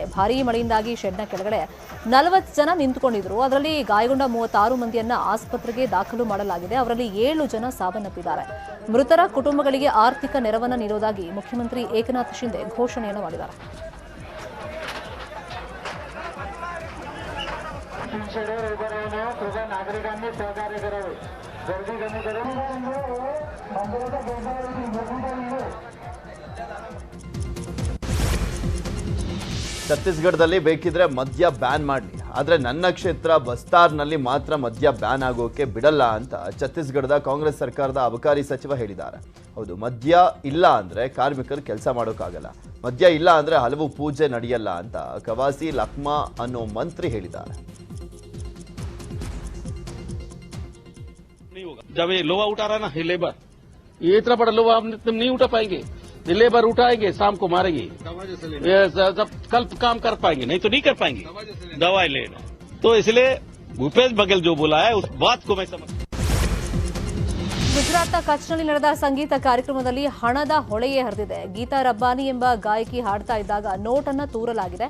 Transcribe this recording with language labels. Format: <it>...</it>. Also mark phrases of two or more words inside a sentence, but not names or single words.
<kn>ಭಾರೀ ಮಳೆಯಿಂದಾಗಿ ಶೆಡ್ನ ಕೆಳಗಡೆ 40 ಜನ ನಿಂತುಕೊಂಡಿದ್ರು. ಅದರಲ್ಲಿ ಗಾಯಗೊಂಡ 36 ಮಂದಿಯನ್ನ ಆಸ್ಪತ್ರೆಗೆ ದಾಖಲು ಮಾಡಲಾಗಿದೆ. ಅವರಲ್ಲಿ 7 ಜನ ಸಾವನ್ನಪ್ಪಿದ್ದಾರೆ. ಮೃತರ ಕುಟುಂಬಗಳಿಗೆ ಆರ್ಥಿಕ ನೆರವನ್ನು ನೀಡುವುದಾಗಿ ಮುಖ್ಯಮಂತ್ರಿ ಏಕನಾಥ್ ಶಿಂದೆ ಘೋಷಣೆಯನ್ನು ಮಾಡಿದ್ದಾರೆ.</kn> <mr>शिमशेडवर उभं राहून सगळ्या नागरिकांनी सहकार्य करावे. गर्दी कमी करून मंदिराच्या गेटावरती गर्दी करून</mr> <kn>ಛತ್ತೀಸ್ಗಢದಲ್ಲಿ ಬೇಕಿದ್ರೆ ಮದ್ಯ ಬ್ಯಾನ್ ಮಾಡಲಿ, ಆದರೆ ನನ್ನ ಕ್ಷೇತ್ರ ಬಸ್ತಾರ್ನಲ್ಲಿ ಮಾತ್ರ ಮದ್ಯ ಬ್ಯಾನ್ ಆಗೋಕೆ ಬಿಡಲ್ಲ ಅಂತ ಛತ್ತೀಸ್ಗಢದ ಕಾಂಗ್ರೆಸ್ ಸರ್ಕಾರದ ಅಬಕಾರಿ ಸಚಿವ ಹೇಳಿದ್ದಾರೆ. ಹೌದು, ಮದ್ಯ ಇಲ್ಲ ಅಂದ್ರೆ ಕಾರ್ಮಿಕರು ಕೆಲಸ ಮಾಡೋಕ್ಕಾಗಲ್ಲ, ಮದ್ಯ ಇಲ್ಲ ಅಂದ್ರೆ ಹಲವು ಪೂಜೆ ನಡೆಯಲ್ಲ ಅಂತ ಕವಾಸಿ ಲಕ್ಮಾ ಅನ್ನೋ ಮಂತ್ರಿ ಹೇಳಿದ್ದಾರೆ.</kn> <hi>जब ये लोहा उठा रहा ना ये लेबर, ये इतना बड़ा लोहा तुम नहीं उठा पाएंगे, ये लेबर उठाएंगे शाम को मारेंगे, जब कल काम कर पाएंगे, नहीं तो नहीं कर पाएंगे, दवाई लेना. तो इसलिए भूपेश बघेल जो बोला है उस बात को मैं समझ.</hi> <kn>ಗುಜರಾತ್ನ ಕಚ್ನಲ್ಲಿ ನಡೆದ ಸಂಗೀತ ಕಾರ್ಯಕ್ರಮದಲ್ಲಿ ಹಣದ ಹೊಳೆಯೇ ಹರಿದಿದೆ. ಗೀತಾ ರಬ್ಬಾನಿ ಎಂಬ ಗಾಯಕಿ ಹಾಡ್ತಾ ಇದ್ದಾಗ ನೋಟನ್ನ ತೂರಲಾಗಿದೆ.</kn>